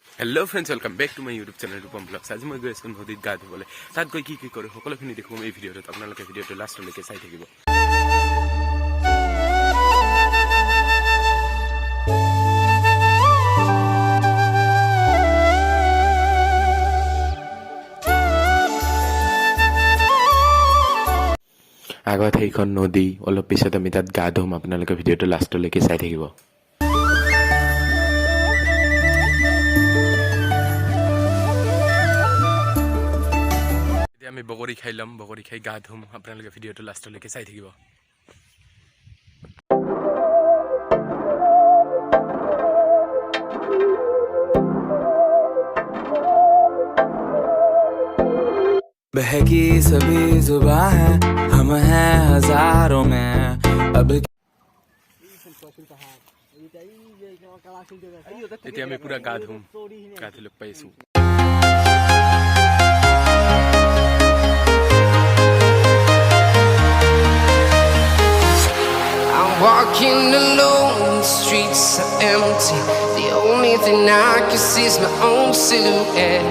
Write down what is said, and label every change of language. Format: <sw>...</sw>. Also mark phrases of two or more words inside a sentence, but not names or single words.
<en>hello friends welcome back to my YouTube channel Roopam Blogs.</en> <hi>आज मैं गई</hi> <as>आছোঁ নদীত গা ধুবলৈ। তাত গৈ কি কৰোঁ সকলোখিনি দেখুৱাম এই ভিডিঅ'টোত। আপোনালোকে ভিডিঅ'টো লাষ্টলৈকে চাই থাকিব। আগত সেইখন নদী, অলপ পিছত আমি তাত গা ধুম। আপোনালোকে ভিডিঅ'টো লাষ্টলৈকে চাই থাকিব। আমি বগৰী খাই ল'ম, বগৰী খাই গা ধুম। আপোনালোকে ভিডিঅ'টো লাষ্টলৈকে চাই থাকিব।</as> <hi>बहकी सभी जुबां है हम हैं हजारों में अब</hi> <as>এতিয়া আমি পুৰা গা ধুম, গা ধুই লগ পাইছোঁ।</as> <en>Walking alone, the streets are empty. The only thing I can see is my own silhouette.</en>